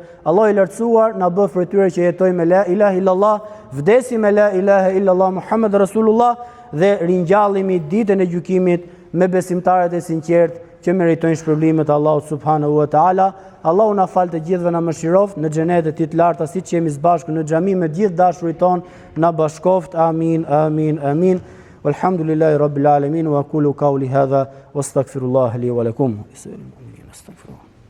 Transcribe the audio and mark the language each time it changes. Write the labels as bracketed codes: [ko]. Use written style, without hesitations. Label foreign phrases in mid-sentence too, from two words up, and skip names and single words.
[sq] Allahu i lartësuar na bëf prej tyre që jetojmë me [ar] لا إله إلا الله, [sq] vdesim me [ar] لا إله إلا الله محمد رسول الله [sq] dhe ringjallemi ditën e gjykimit me besimtarët e sinqertë që meritojnë shpërblimet e Allahut [ar] سبحانه وتعالى. [sq] Allahu na fal të gjithëve, na mëshiroft në xhenetet e tij të larta, siç jemi së bashku në xhami me gjithë dashurit ton, na bashkoft. Amin, amin, amin. [ar] والحمد لله رب العالمين وأقول قولي هذا وأستغفر الله لي ولكم. Astaghfirullah.